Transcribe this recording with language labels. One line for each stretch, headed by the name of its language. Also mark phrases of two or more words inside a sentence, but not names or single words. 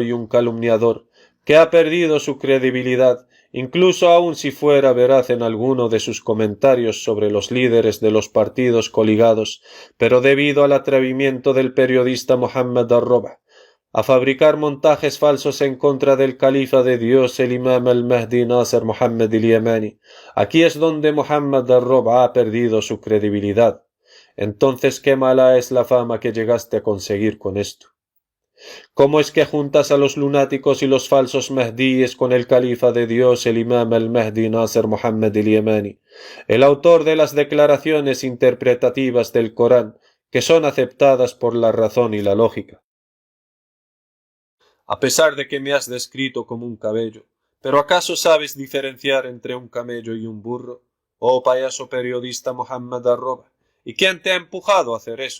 Spanish: y un calumniador, que ha perdido su credibilidad, incluso aun si fuera veraz en alguno de sus comentarios sobre los líderes de los partidos coligados, pero debido al atrevimiento del periodista Muhammad Ar-Rob a fabricar montajes falsos en contra del califa de Dios, el imam al-Mahdi Nasr Muhammad al-Yamani, aquí es donde Muhammad Ar-Rob ha perdido su credibilidad. Entonces, qué mala es la fama que llegaste a conseguir con esto. ¿Cómo es que juntas a los lunáticos y los falsos Mahdíes con el califa de Dios, el imam al-Mahdi Nasr Muhammad al-Yamani, el autor de las declaraciones interpretativas del Corán, que son aceptadas por la razón y la lógica? A pesar de que me has descrito como un camello, ¿pero acaso sabes diferenciar entre un camello y un burro? Oh payaso periodista Muhammad Ar-Rob, ¿y quién te ha empujado a hacer eso?